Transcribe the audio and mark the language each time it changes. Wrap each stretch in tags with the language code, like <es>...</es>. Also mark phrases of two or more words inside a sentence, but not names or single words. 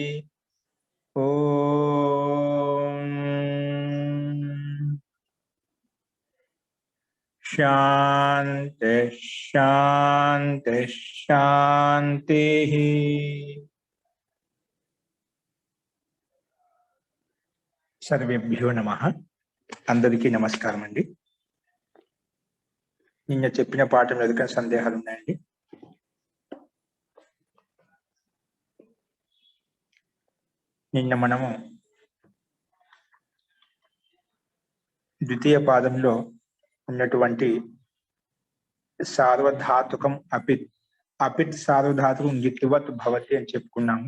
<sa>ओम शांति शांति शांति। सर्वेभ्यो नमः।</sa> <te>అందరికీ నమస్కారం అండీ। నిన్న చెప్పిన పాఠం ఎదుక సందేహాలు ఉన్నాయండి? నిన్న మనము ద్వితీయ పాదంలో ఉన్నటువంటి</te> <sa>సార్వధాతుకం అపిత్ అపిత్ సార్వధాతుకం గిత్తువత్ భవతి</sa> <te>అని చెప్పుకున్నాము.</te>